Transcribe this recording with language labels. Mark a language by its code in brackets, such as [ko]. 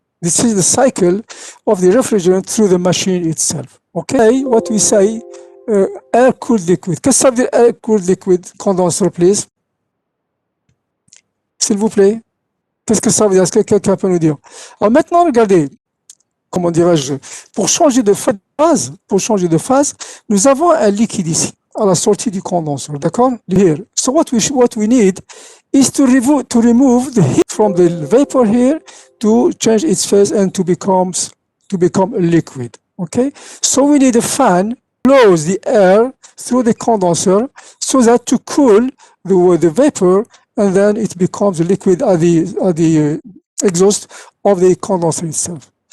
[en] This is the cycle of the refrigerant through the machine itself. Okay, what we say, air-cooled liquid. [fr] Qu'est-ce que ça veut dire [en] air-cooled liquid condenser, please? [fr] S'il vous plaît. Qu'est-ce que ça veut dire? Est-ce que quelqu'un peut nous dire? Alors maintenant, regardez, comment dirais-je, pour changer de phase, nous avons un liquide ici, à la sortie du condenseur, d'accord? [en] Here. So what we need is to remove the heat from the vapor here to change its phase and to become a liquid. Okay, so we need a fan blows the air through the condenser so that to cool the vapor, and then it becomes a liquid at the exhaust of the condenser itself.